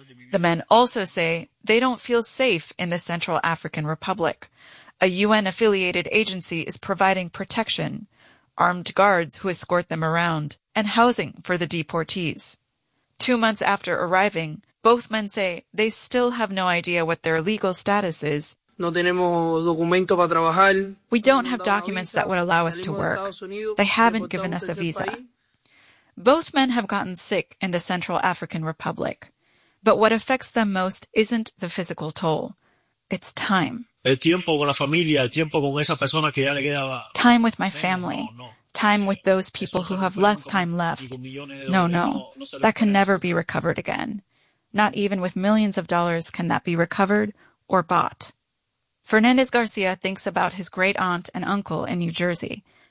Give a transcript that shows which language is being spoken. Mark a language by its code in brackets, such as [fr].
[en] The men also say they don't feel safe in the Central African Republic. A UN-affiliated agency is providing protection, armed guards who escort them around, and housing for the deportees. 2 months after arriving, both men say they still have no idea what their legal status is. [es] No tenemos documento para trabajar. [en] We don't have documents that would allow us to work. They haven't given us a visa. Both men have gotten sick in the Central African Republic. But what affects them most isn't the physical toll. It's time. [es] El tiempo con la familia, el tiempo con esa persona que ya le quedaba. [en] Time with my family. Time with those people who have less time left. No, no. That can never be recovered again. Not even with millions of dollars can that be recovered or bought. Fernandez Garcia thinks about his great aunt and uncle in New Jersey.